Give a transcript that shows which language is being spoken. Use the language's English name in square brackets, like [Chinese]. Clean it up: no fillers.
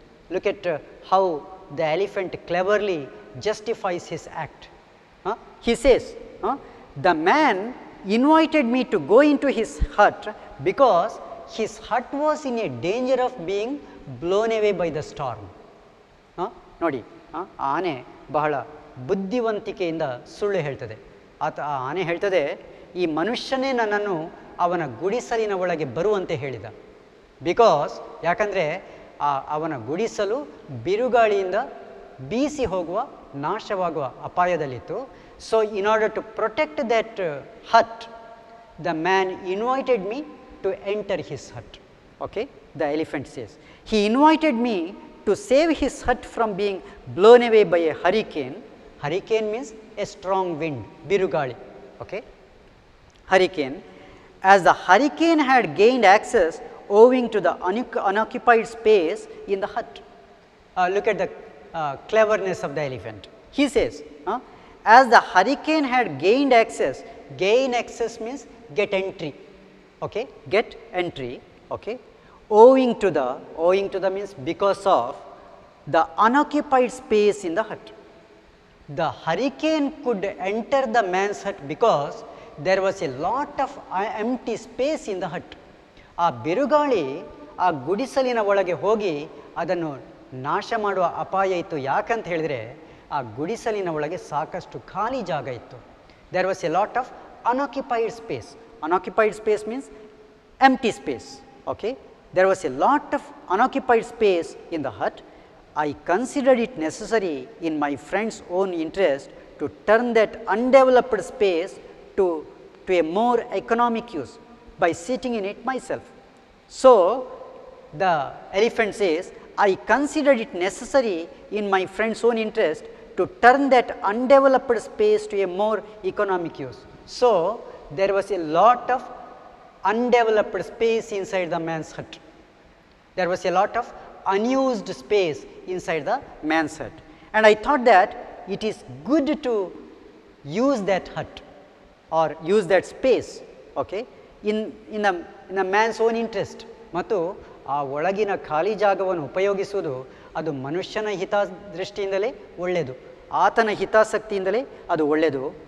[English] Look at how the elephant cleverly justifies his act. He says, the man invited me to go into his hut because his hut was in a danger of being blown away by the storm. [Kannada] ನೋಡಿ, ಆನೆ ಬಹಳ ಬುದ್ಧಿವಂತಿಕೆಯಿಂದ ಸುಳ್ಳು ಹೇಳ್ತದೆ. ಆ ಆನೆ ಹೇಳ್ತದೆ, ಈ ಮನುಷ್ಯನೇ ನನ್ನನ್ನು ಅವನ ಗುಡಿಸಲಿನ ಒಳಗೆ ಬರುವಂತೆ ಹೇಳಿದ. ಬಿಕಾಸ್ ಯಾಕಂದರೆ ಅವನ ಗುಡಿಸಲು ಬಿರುಗಾಳಿಯಿಂದ ಬೀಸಿ ಹೋಗುವ, ನಾಶವಾಗುವ ಅಪಾಯದಲ್ಲಿತ್ತು. [English] So in order to protect that hut, the man invited me to enter his hut. Okay, the elephant says, he invited me to save his hut from being blown away by a hurricane. Hurricane means a strong wind, birugali. Okay? Hurricane. As the hurricane had gained access owing to the unoccupied space in the hut. Look at the cleverness of the elephant. He says, as the hurricane had gained access, gain access means get entry. Okay? Get entry. Okay? Owing to the means because of the unoccupied space in the hut. The hurricane could enter the man's hut because there was a lot of empty space in the hut. [Kannada] ಆ ಬಿರುಗಾಳಿ ಆ ಗುಡಿಸಲಿನ ಒಳಗೆ ಹೋಗಿ ಅದನ್ನು ನಾಶ ಮಾಡುವ ಅಪಾಯ ಇತ್ತು. ಯಾಕಂತ ಹೇಳಿದರೆ ಆ ಗುಡಿಸಲಿನ ಒಳಗೆ ಸಾಕಷ್ಟು ಖಾಲಿ ಜಾಗ ಇತ್ತು. [English] There was a lot of unoccupied space. Unoccupied space means empty space. Okay? There was a lot of unoccupied space in the hut. I considered it necessary in my friend's own interest to turn that undeveloped space to a more economic use by sitting in it myself. So, the elephant says, I considered it necessary in my friend's own interest to turn that undeveloped space to a more economic use. So, there was a lot of undeveloped space inside the man's hut. There was a lot of unused space inside the man's hut. And I thought that it is good to use that hut or use that space, okay, in a man's own interest. [Kannada] ಮತ್ತು ಆ ಒಳಗಿನ ಖಾಲಿ ಜಾಗವನ್ನು ಉಪಯೋಗಿಸುವುದು ಅದು ಮನುಷ್ಯನ ಹಿತದೃಷ್ಟಿಯಿಂದಲೇ ಒಳ್ಳೆಯದು, ಆತನ ಹಿತಾಸಕ್ತಿಯಿಂದಲೇ ಅದು ಒಳ್ಳೆಯದು.